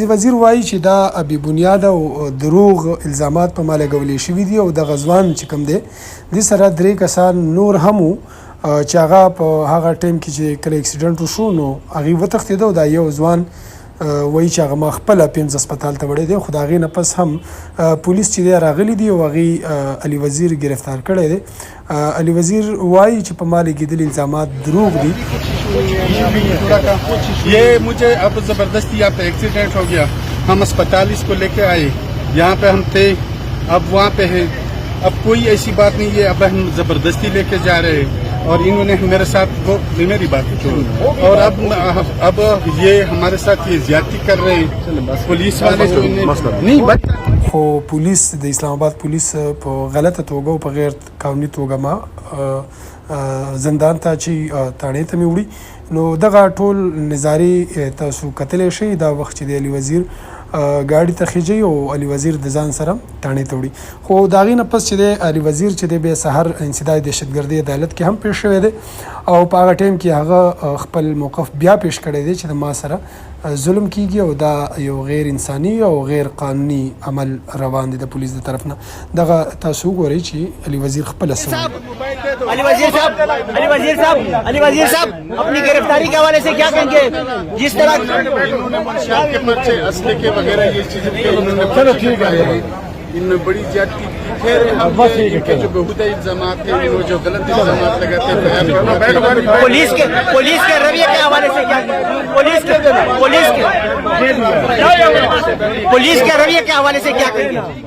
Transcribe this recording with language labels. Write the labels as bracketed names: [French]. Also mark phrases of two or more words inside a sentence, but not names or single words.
[Pashto] وزیر وایي چې دا بې بنیاد او دروغ الزامات په ما لګولې شوي دي او د غزوان چې کوم دی د سره درې کسان نور هم چې هغه په هغه ټایم کې چې کله اکسیډنټ وشو نو هغه وتښتېده او دا یو ځوان وایي چې هغه ما خپله پنځ هسپتال ته وړی دی خو د هغې نه پس هم پولیس چې دی راغلي دي او هغې علي وزیر گرفتار کړی دی علي وزیر وایي چې په ما لګېدلي الزامات دروغ دي [Urdu] یہ مجھے اب زبردستی یہاں پہ ایکسیڈنٹ ہو گیا ہم اسپتال اس کو لے کے آئے یہاں پہ ہم تھے اب وہاں پہ ہے اب کوئی ایسی بات نہیں ہے اب ہم زبردستی لے کے جا رہے ہیں اور انہوں نے میرے ساتھ وہ میری بات چھوڑو اور اب یہ ہمارے ساتھ یہ زیادتی کر رہے ہیں پولیس والے جو نہیں [Pashto] خو پولیس د اسلام آباد پولیس په غلطه توګه او په غیر قانوني توګه ما زندان ته چې تاڼې ته مې وړي نو دغه ټول نظاري تاسو کتلی شئ دا وخت چې د علي وزیر ګاډي ته خیجي او علي وزیر د ځان سره تاڼې ته وړي خو د هغې نه پس چې دی علي وزیر چې دی بیا سهار انسداد دهشتګردي عدالت کې هم پیش شوی دی او په هغه ټایم کې هغه خپل موقف بیا پیش کړی دی چې د ما سره ظلم کیږي او دا یو غیر انساني او غیر قانوني عمل روان دي د پولیس د طرف نه دغه تاسو وګورئ چې علي وزیر خپل [Urdu] علي وزیر صاحب اپنی گرفتاری کے حوالے سے کیا کہیں گے جس طرح کے پرچے اسلحے کے وغیرہ یہ چیزیں چلو ٹھیک ہے ان میں بڑی زیادتی خیر ان کے جو بیہودہ الزامات ہیں انہوں نے جو غلط الزامات لگاتے ہیں پولیس کے رویے کے حوالے سے کیا پولیس کے رویے کے حوالے سے کیا کہیں گے